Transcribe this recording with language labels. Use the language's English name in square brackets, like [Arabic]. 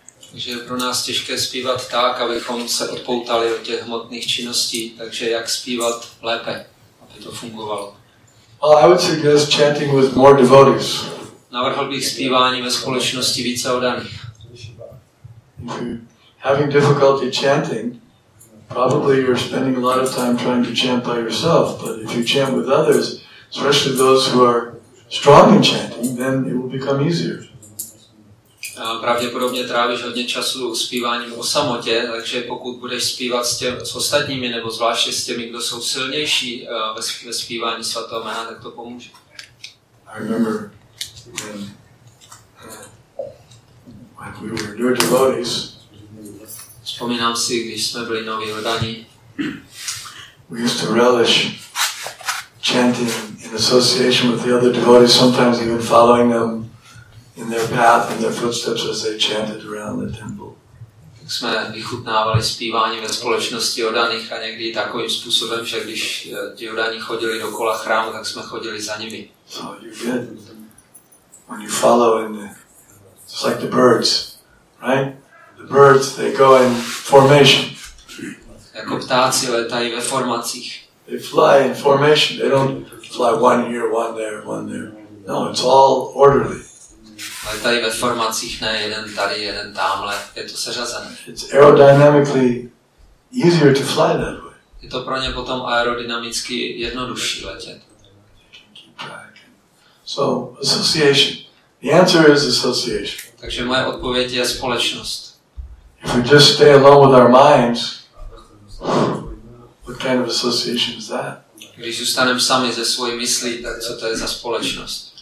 [Czech] Takže je pro nás těžké zpívat tak, abychom se odpoutali od těch hmotných činností, takže jak zpívat lépe, aby to fungovalo. [English] Well, I would suggest chanting with more devotees. [Czech] Navrhl bych zpívání ve společnosti více oddaných. [English] If you're having difficulty chanting, probably you're spending a lot of time trying to chant by yourself, but if you chant with others, especially those who are strong in chanting, then it will become easier. [Czech] Pravděpodobně trávíš hodně času zpíváním o samotě, takže pokud budeš zpívat s ostatními, nebo zvláště s těmi, kdo jsou silnější ve zpívání svatého jména, tak to pomůže. [English] I remember when we were new devotees, [Czech] vzpomínám si, když jsme byli noví oddaní, [English] we used to relish chanting in association with the other devotees, sometimes even following them in their path and their footsteps as they chanted around the temple. [Czech] Tak jsme vychutnávali zpívání ve společnosti oddaných a někdy takovým způsobem, že když ti oddaní chodili dokola chrámu, tak jsme chodili za nimi. [English] So you get, when you follow in the, it's like the birds, right? The birds, they go in formation. [Czech] Jako ptáci letají ve formacích. [English] They fly in formation. They don't fly one here, one there, one there. No, it's all orderly. [Czech] Letají ve formacích, ne jeden tady, jeden tamhle, je to seřazené. [English] It's aerodynamically easier to fly that way. [Czech] Je to pro ně potom aerodynamicky jednodušší letět. [English] So, association. The answer is association. [Czech] Takže moje odpověď je společnost. [English] If we just stay alone with our minds, what kind of association is that? [Czech] Když zůstaneme sami ze svojí myslí, tak co to je za společnost?